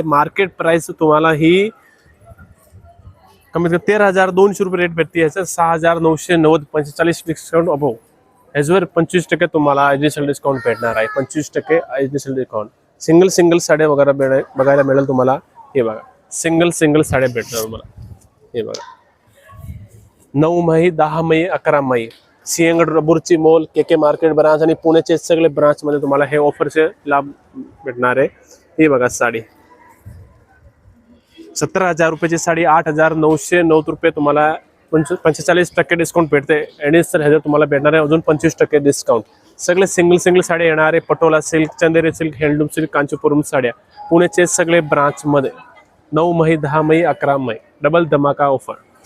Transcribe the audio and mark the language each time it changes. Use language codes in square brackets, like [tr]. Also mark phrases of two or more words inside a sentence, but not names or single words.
[mr] मार्केट प्राइस तुम्हाला ही कमीत कमी 13,200 रुपये रेट भेटते, याचं 6,990 45 डिस्काउंट अबो, ह्याच्यावर 25% तुम्हाला [en] additional discount [mr] भेटणार आहे। [en] 25% additional discount. [mr] सिंगल साड्या वगैरे बघायला मिळेल तुम्हाला। हे बघा सिंगल साड्या भेटणार तुम्हाला। हे बघा 9 मई, 10 मई, 11 मई सिंहगड, रबुर्ची मॉल, के मार्केट ब्रांच आणि पुण्याचे सगळे ब्रांच मध्ये तुम्हाला हे ऑफरचे लाभ भेटणार आहे। हे बघा साडी 17,000 रुपयाची साडी 8,990 रुपये तुम्हाला 45% डिस्काउंट भेटते। ॲडिशनल ह्याच्यात तुम्हाला भेटणार आहे अजून 25% डिस्काउंट। सगळे सिंगल साड्या येणार आहे। पटोला सिल्क, चंदेरी सिल्क, [en] handloom silk, [mr] कांचीपुरम साड्या पुण्याचे सगळे ब्रांच मध्ये 9 मई, 10 मई, 11 मई डबल धमाका ऑफर।